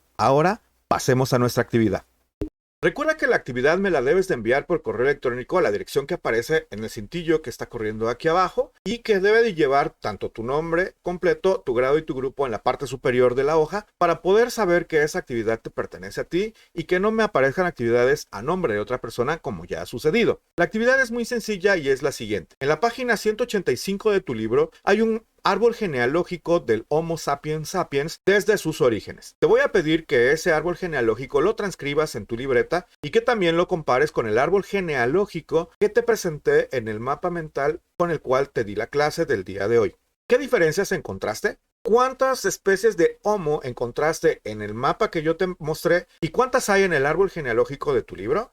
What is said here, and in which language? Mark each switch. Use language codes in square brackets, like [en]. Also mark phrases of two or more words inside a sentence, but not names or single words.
[es] Ahora, pasemos a nuestra actividad. Recuerda que la actividad me la debes de enviar por correo electrónico a la dirección que aparece en el cintillo que está corriendo aquí abajo y que debe de llevar tanto tu nombre completo, tu grado y tu grupo en la parte superior de la hoja para poder saber que esa actividad te pertenece a ti y que no me aparezcan actividades a nombre de otra persona como ya ha sucedido. La actividad es muy sencilla y es la siguiente. En la página 185 de tu libro hay un árbol genealógico del Homo sapiens sapiens desde sus orígenes. Te voy a pedir que ese árbol genealógico lo transcribas en tu libreta y que también lo compares con el árbol genealógico que te presenté en el mapa mental con el cual te di la clase del día de hoy. ¿Qué diferencias encontraste? ¿Cuántas especies de Homo encontraste en el mapa que yo te mostré y cuántas hay en el árbol genealógico de tu libro?